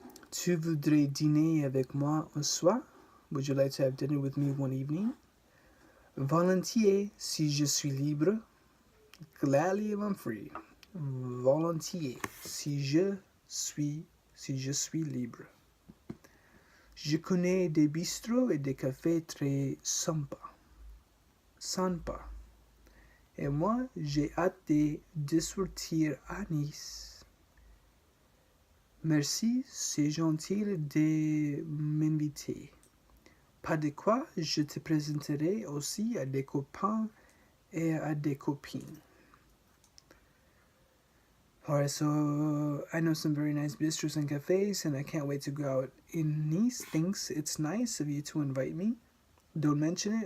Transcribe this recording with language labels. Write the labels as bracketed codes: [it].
[fr] Tu voudrais dîner avec moi un soir? [en] Would you like to have dinner with me one evening? [fr] Volontiers, si je suis libre. [en] Gladly if I'm free. [fr] Volontiers, si je suis libre. Je connais des bistrots et des cafés très sympas. Et moi, j'ai hâte de sortir à Nice. Merci, c'est gentil de m'inviter. Pas de quoi, je te présenterai aussi à des copains et à des copines. [en] Alright, so I know some very nice bistros and cafes, and I can't wait to go out in Nice. Thanks, it's nice of you to invite me. Don't mention it, I'll also introduce you to some male and female friends.